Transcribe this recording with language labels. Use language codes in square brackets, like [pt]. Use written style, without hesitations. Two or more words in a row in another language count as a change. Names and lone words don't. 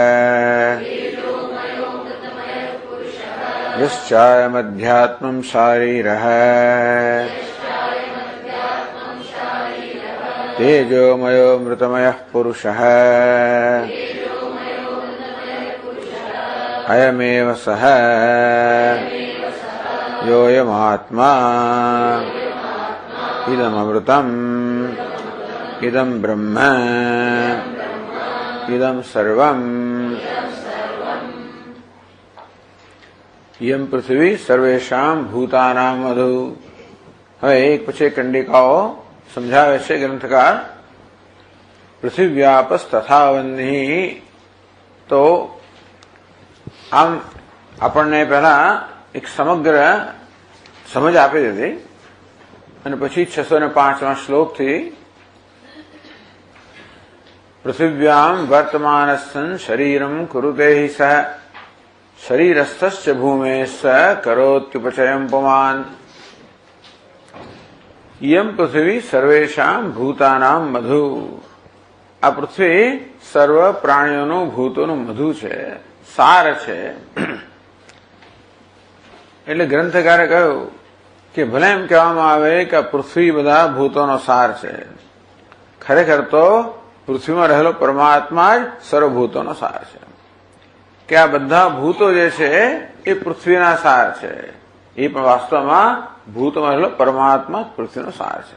[sa] यश्चायमध्यात्मं शारीरः तेजोमयो मृतमयः पुरुषः अयमेव सः योऽयमात्मा इदमृतम् इदं ब्रह्म इदं सर्वम्। इयं पृथ्वी सर्वेषां भूतानां मधु। [gu] હવે એક પછી કંડિકાઓ સમજાવે છે ગ્રંથકાર। [sa] પૃથિવ્યાપસ તથા વહ્નિ, [gu] તો આમ આપણને પહેલા એક સમગ્ર સમજ આપી દીધી અને પછી 605મા શ્લોકથી [sa] પૃથિવ્યામ વર્તમાનસ્સન શરીરમ કુરુતે હિ સઃ શરીરસ્થશ્ચ ભૂમેશ્ચ કરોત્યુપચયં પુમાન। इयं पृथ्वी सर्वेषां भूतानां मधु। [hi] आ पृथ्वी सर्व प्राणियों भूतों मधु है, सार है। [gu] એટલે ગ્રંથકારે કહ્યું કે ભલે એમ કહેવામાં આવે કે પૃથ્વી બધા ભૂતોનો સાર છે, ખરેખર તો પૃથ્વીમાં રહેલો પરમાત્મા જ સર્વભૂતોનો સાર છે, કે આ બધા ભૂતો જે છે એ પૃથ્વીના સાર છે, એ પણ વાસ્તવમાં ભૂતમાં રહેલો પરમાત્મા પૃથ્વીનો સાર છે।